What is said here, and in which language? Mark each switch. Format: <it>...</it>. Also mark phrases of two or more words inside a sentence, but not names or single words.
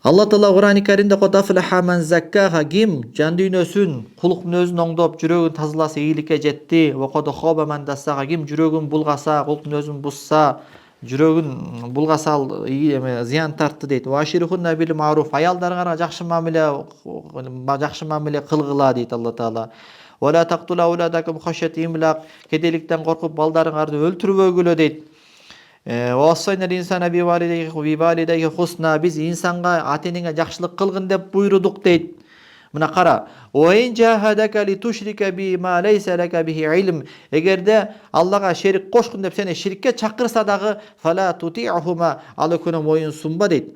<ky>Алла Таала Кур'ан-ы Каримде</ky> <ar>"قد أفلح من زكاها",</ar> <ky>ким жан дүйнөсүн, кулук мүнөзүн оңдоп, жүрөгүн тазаласа ийгиликке жетти.</ky> <ar>وقد خاب من دساها,</ar> <ky>ким жүрөгүн булгаса, кулук мүнөзүн бузса, жүрөгүн булгаса ал зыян тартты дейт.</ky> <ar>وعاشروهن بالمعروف,</ar> <ky>аялдарыңарга жакшы мамиле кылгыла дейт Алла Таала.</ky> <ar>ولا تقتلوا أولادكم خشية إملاق,</ar> <ky>кедейликтен коркуп балдарыңарды өлтүрбөгүлө дейт. Хусна, биз инсанга ата энеңе жакшылык кылгын деп буйрудук дейт. Мына кара. Эгерде Аллага шерик кошкун деп сени ширикке чакырса дагы</ky> <ar>فلا تطعهما,</ar> <ky>ал экөөнө моюн сунба дейт.</ky>